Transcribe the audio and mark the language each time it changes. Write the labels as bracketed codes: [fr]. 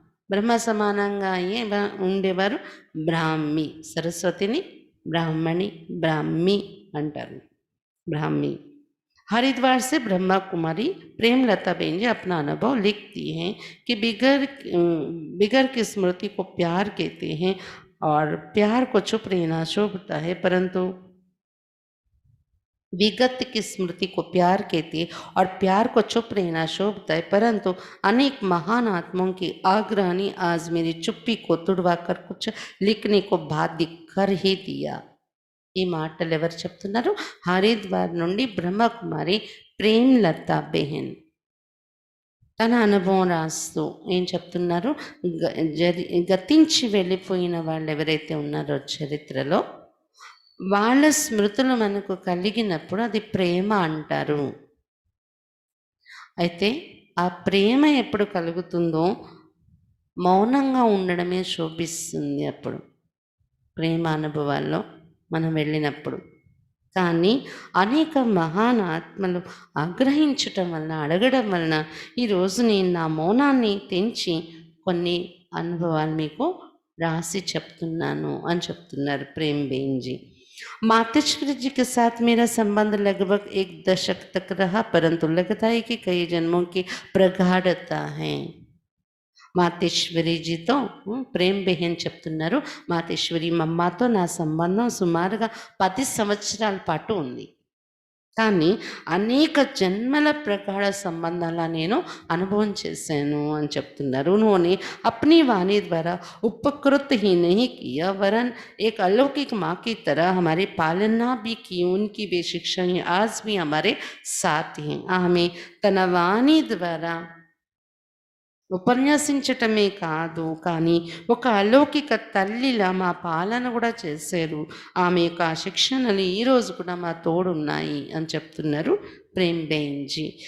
[te] బ్రహ్మ సమానంగా అయ్యే ఉండేవారు బ్రాహ్మి. సరస్వతిని బ్రాహ్మణి, బ్రాహ్మి అంటారు ब्राह्मी। [hi] हरिद्वार से ब्रह्मा कुमारी प्रेमलता बहन जी अपना अनुभव लिखती हैं कि बिगर की स्मृति को प्यार कहते हैं और प्यार को चुप रहना शोभता है, परंतु विगत की स्मृति को प्यार कहती है और प्यार को चुप रहना शोभता है, परंतु अनेक महान आत्माओं की आग्रह ने आज मेरी चुप्पी को तुड़वा कर कुछ लिखने को बाध्य कर ही दिया। [te] ఈ మాటలు ఎవరు చెప్తున్నారు? హరిద్వార్ నుండి బ్రహ్మకుమారి ప్రేమ్లత బెహెన్ తన అనుభవం రాస్తూ ఏం చెప్తున్నారు? గతించి వెళ్ళిపోయిన వాళ్ళు ఎవరైతే ఉన్నారో చరిత్రలో, వాళ్ళ స్మృతులు మనకు కలిగినప్పుడు అది ప్రేమ అంటారు. అయితే ఆ ప్రేమ ఎప్పుడు కలుగుతుందో మౌనంగా ఉండడమే శోభిస్తుంది. అప్పుడు ప్రేమ అనుభవాల్లో మనం వెళ్ళినప్పుడు. కానీ అనేక మహాన్ ఆత్మలు ఆగ్రహించటం వలన, అడగడం వలన ఈరోజు నేను నా మౌనాన్ని తెంచి కొన్ని అనుభవాలు మీకు రాసి చెప్తున్నాను అని చెప్తున్నారు ప్రేమ్ బెహన్ जी। [hi] मातेश्वरी जी के साथ मेरा संबंध लगभग 1 दशक तक रहा, परंतु लगता है कि कई जन्मों की प्रगाढ़ता है। [te] మాతేశ్వరిజీతో ప్రేమ్ బెహెన్ చెప్తున్నారు, మాతేశ్వరి మమ్మతో నా సంబంధం సుమారుగా 10 సంవత్సరాల పాటు ఉంది, కానీ అనేక జన్మల ప్రగాఢ సంబంధాల నేను అనుభవం చేశాను అని చెప్తున్నారు। [hi] उन्होंने अपनी वाणी द्वारा उपकृत ही नहीं किया, वरन एक अलौकिक माँ की तरह हमारी पालना भी की। उनकी वे शिक्षाएं आज भी हमारे साथ हैं। [te] ఆమె తన వాణి ద్వారా ఉపన్యాసించటమే కాదు, కానీ ఒక అలౌకిక తల్లిలా మా పాలన కూడా చేశారు। ఆమె యొక్క శిక్షణలు ఈరోజు కూడా మా తోడున్నాయి అని చెప్తున్నారు ప్రేమ్ బెహన్ जी।